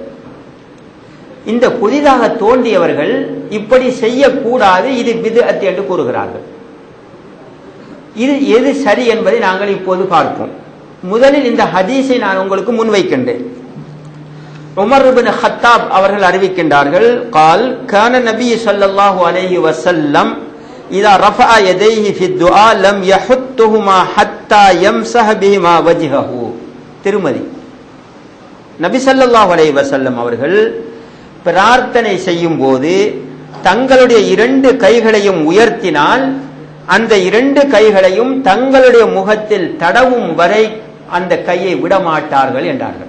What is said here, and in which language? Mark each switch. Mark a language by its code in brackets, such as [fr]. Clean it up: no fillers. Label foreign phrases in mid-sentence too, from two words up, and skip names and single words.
[ta] இந்த புதிதாக தோன்றியவர்கள் இப்படி செய்யக்கூடாது, இது பித்அத் என்று கூறுகிறார்கள். இது எது சரி என்பதை நாங்கள் இப்போது பார்ப்போம். முதலில் இந்த ஹதீஸை நான் உங்களுக்கு முன்வைக்கின்றேன். உமர் இப்னு கத்தாப் அவர்கள் அறிவிக்கின்றார்கள், [ar] قال كان النبي صلى الله عليه وسلم اذا رفع يديه في الدعاء لم يحطهما حتى يمسح بهما وجهه. [ta] திருமதி. நபி [ar] صلى الله عليه وسلم [ta] அவர்கள் பிரார்த்தனை செய்யும் போது தங்களுடைய 2 கைகளையும் உயர்த்தினால் அந்த 2 கைகளையும் தங்களுடைய முகத்தில் தடவும் வரை அந்த கையை விடமாட்டார்கள் என்றார்கள்.